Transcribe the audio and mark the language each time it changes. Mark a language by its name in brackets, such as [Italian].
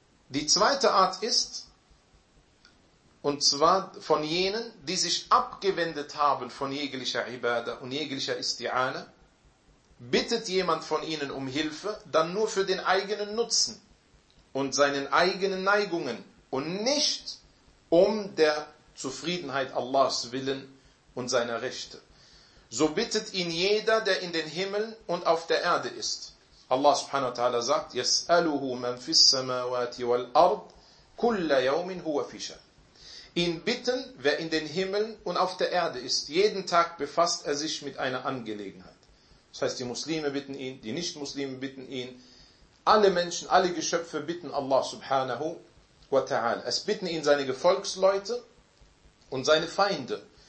[German] Die zweite Art ist, Und zwar von jenen, die sich abgewendet haben von jeglicher Ibadah und jeglicher Isti'ana, bittet jemand von ihnen um Hilfe, dann nur für den eigenen Nutzen und seinen eigenen Neigungen und nicht um der Zufriedenheit Allahs Willen und seiner Rechte. So bittet ihn jeder, der in den Himmel und auf der Erde ist. Allah subhanahu wa ta'ala sagt, [Arabic] يَسْأَلُهُ مَنْ فِي السَّمَاوَاتِ وَالْأَرْضِ كُلَّ يَوْمٍ هُوَ فِي شَأْنٍ. [German] Ihn bitten, wer in den Himmel und auf der Erde ist. Jeden Tag befasst er sich mit einer Angelegenheit. Das heißt, die Muslime bitten ihn, die Nicht-Muslime bitten ihn. Alle Menschen, alle Geschöpfe bitten Allah subhanahu wa ta'ala. Es bitten ihn seine Gefolgsleute und seine Feinde.